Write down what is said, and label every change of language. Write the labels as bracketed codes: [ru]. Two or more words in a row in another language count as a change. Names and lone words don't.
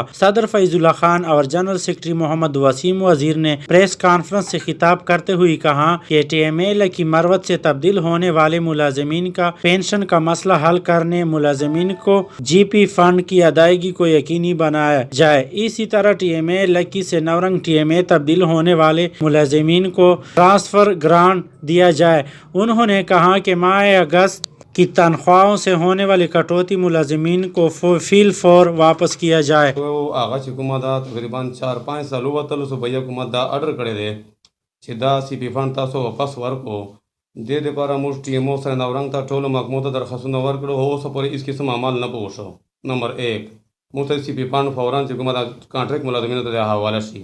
[ur] صدر فیض اللہ خان اور جنرل سیکرٹری محمد وسیم وزیر نے پریس کانفرنس سے خطاب کرتے ہوئے کہا کہ ٹی ایم اے لکی مروت سے تبدیل ہونے والے ملازمین کا پینشن کا مسئلہ حل کرنے، ملازمین کو جی پی فنڈ کی ادائیگی کو یقینی بنایا جائے۔ اسی طرح ٹی ایم اے لکی سے نورنگ ٹی ایم اے تبدیل ہونے والے ملازمین کو ٹرانسفر گرانٹ دیا جائے۔ انہوں نے کہا کہ ماہ اگست کی تنخواہوں سے ہونے والی کٹوتی ملازمین کو فیل فور واپس کیا جائے۔ [ps] آغا چې کومه دا تقریبا 4-5 سال ووتلو صوبایي حکومت دا اډر کړی دی چې دا سی پی فنډ تاسو واپس ورکړو. دې دپاره موږ ټي ایم او سره نورنګ ته ټولو محکمو ته درخواستونه ورکړو، خو اوسه پورې هېڅ قسم عمل نه پوه شو. نمبر 1 موږ ته سی پی فنډ فوراً چې کومه دا کانټریکټ ملازمینو ته د حواله شي.